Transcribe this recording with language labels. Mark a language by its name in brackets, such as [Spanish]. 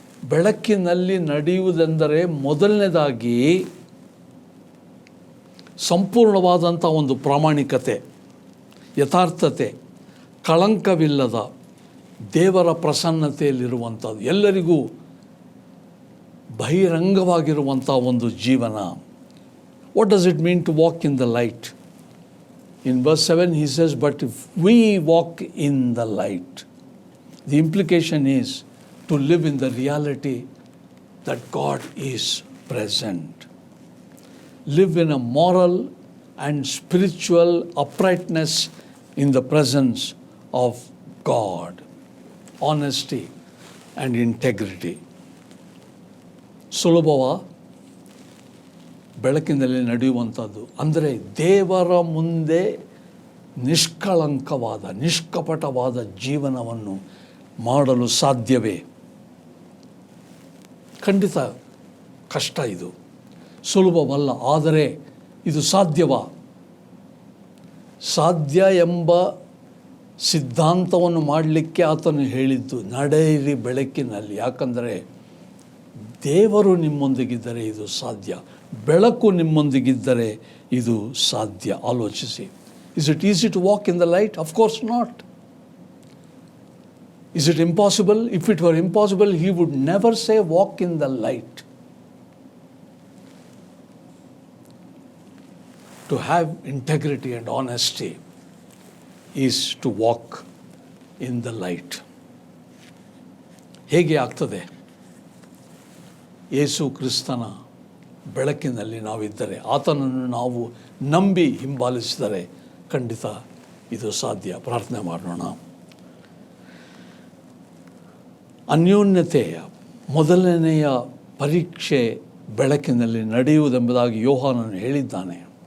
[Kannada] ಬೆಳಕಿನಲ್ಲಿ ನಡೆಯುವುದೆಂದರೆ ಮೊದಲನೇದಾಗಿ ಸಂಪೂರ್ಣವಾದಂಥ ಒಂದು ಪ್ರಾಮಾಣಿಕತೆ. ಯಥಾರ್ಥತೆ, ಕಳಂಕವಿಲ್ಲದ ದೇವರ ಪ್ರಸನ್ನತೆಯಲ್ಲಿರುವಂಥದ್ದು, ಎಲ್ಲರಿಗೂ ಬಹಿರಂಗವಾಗಿರುವಂಥ ಒಂದು ಜೀವನ. [English] What does it mean to walk in the light? In verse 7 he says, but if we walk in the light, the implication is to live in the reality that God is present. Live in a moral and spiritual uprightness in the presence of God, honesty and integrity. [Kannada] ಸುಲಭವ ಬೆಳಕಿನಲ್ಲಿ ನಡೆಯುವಂಥದ್ದು, ಅಂದರೆ ದೇವರ ಮುಂದೆ ನಿಷ್ಕಳಂಕವಾದ, ನಿಷ್ಕಪಟವಾದ ಜೀವನವನ್ನು ಮಾಡಲು ಸಾಧ್ಯವೇ? ಖಂಡಿತ ಕಷ್ಟ, ಇದು ಸುಲಭವಲ್ಲ. ಆದರೆ ಇದು ಸಾಧ್ಯವಾ? ಸಾಧ್ಯ ಎಂಬ ಸಿದ್ಧಾಂತವನ್ನು ಮಾಡಲಿಕ್ಕೆ ಆತನು ಹೇಳಿದ್ದು, ನಡೆಯಿರಿ ಬೆಳಕಿನಲ್ಲಿ. ಯಾಕಂದರೆ ದೇವರು ನಿಮ್ಮೊಂದಿಗಿದ್ದರೆ ಇದು ಸಾಧ್ಯ, ಬೆಳಕು ನಿಮ್ಮೊಂದಿಗಿದ್ದರೆ ಇದು ಸಾಧ್ಯ. ಆಲೋಚಿಸಿ. [English] Is it easy to walk in the light? Of course not. Is it impossible? If it were impossible, he would never say walk in the light. To have integrity and honesty is to walk in the light. [Kannada] ಹೇಗೆ ಆಗ್ತದೆ? ಯೇಸು ಕ್ರಿಸ್ತನ ಬೆಳಕಿನಲ್ಲಿ ನಾವಿದ್ದರೆ, ಆತನನ್ನು ನಾವು ನಂಬಿ ಹಿಂಬಾಲಿಸಿದರೆ ಖಂಡಿತ ಇದು ಸಾಧ್ಯ. ಪ್ರಾರ್ಥನೆ ಮಾಡೋಣ. ಅನ್ಯೋನ್ಯತೆಯ ಮೊದಲನೆಯ ಪರೀಕ್ಷೆ ಬೆಳಕಿನಲ್ಲಿ ನಡೆಯುವುದೆಂಬುದಾಗಿ ಯೋಹಾನನು ಹೇಳಿದ್ದಾನೆ.